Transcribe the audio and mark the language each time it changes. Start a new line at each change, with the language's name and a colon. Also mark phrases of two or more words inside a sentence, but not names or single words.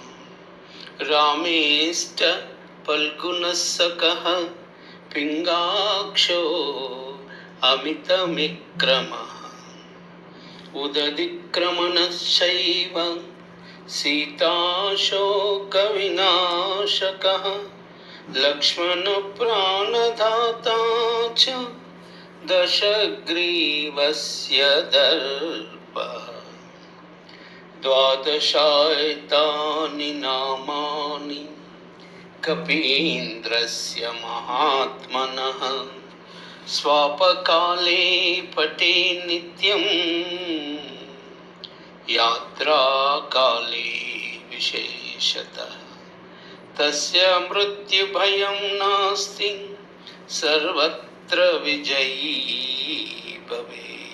Sanskrit: रामेष्ट फल्गुणसखः पिङ्गाक्षो अमितविक्रमः उदतिक्रमणश्चैव सीताशोकविनाशकः लक्ष्मणप्राणदाता च दशग्रीवस्य दर्पः. द्वादशायतानि नामानि कपीन्द्रस्य महात्मनः स्वापकाले पठे नित्यं यात्राकाले विशेषतः तस्य मृत्युभयं नास्ति सर्वत्र विजयी भवेत्।